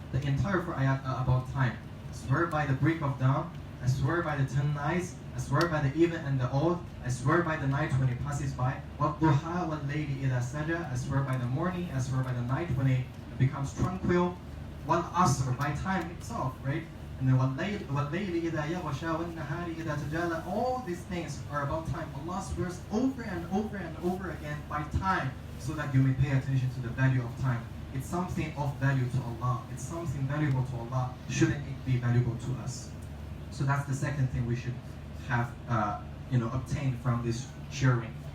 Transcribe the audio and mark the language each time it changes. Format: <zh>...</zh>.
<en>The entire 4 ayat are about time. I swear by the break of dawn, I swear by the 10 nights, I swear by the even and the odd, I swear by the night when it passes by,</en> <ar>وَالضُّحَى وَاللَّيْلِ إِذَا سَجَى.</ar> <en>I swear by the morning, I swear by the night when it becomes tranquil, وَالْعَصْرِ, by time itself, right? And then</en> <ar>وَاللَّيْلِ إِذَا يَغْشَى وَالنَّهَارِ إِذَا تَجَالَى.</ar> <en>All these things are about time. Allah swears over and over and over again by time, so that you may pay attention to the value of time. It's something of value to Allah. It's something valuable to Allah. Shouldn't it be valuable to us? So that's the second thing we should have obtained from this sharing.</en>